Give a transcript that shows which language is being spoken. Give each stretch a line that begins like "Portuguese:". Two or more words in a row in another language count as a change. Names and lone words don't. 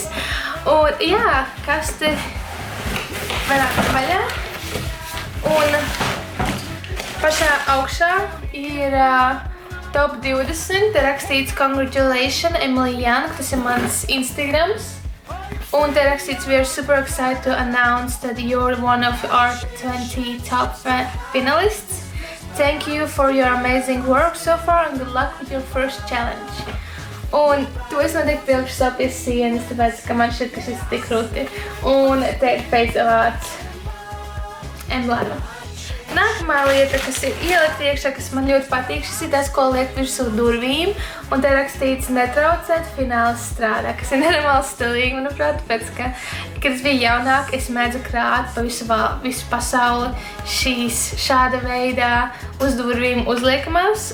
Latvian: Un jā, kaste vairāk vaļā. Un pašā augšā ir top 20. Te rakstīts Congratulations, Emily Young, tas ir mans Instagrams. Un te rakstīts
English: We are super excited to announce that you're one of our 20 top finalists. Thank you for your amazing work so far and good luck with your first challenge.
Latvian: Un to es noteikti pilkšu savu pie sienas, tāpēc, ka man šķiet, ka šis ir tik krūti. Un te ir Face Awards emblēma. Nākamā lieta, kas ir ielikt iekšā, kas man ļoti patīk, šis ir tas, ko liek virsū durvīm. Un te rakstīts netraucēt, fināls strādā, kas ir nenormāli stilīgi, manuprāt, tāpēc, ka, kad es biju jaunāk, es mēdzu krāt pa visu pasauli šāda veidā uz durvīm uzliekamās.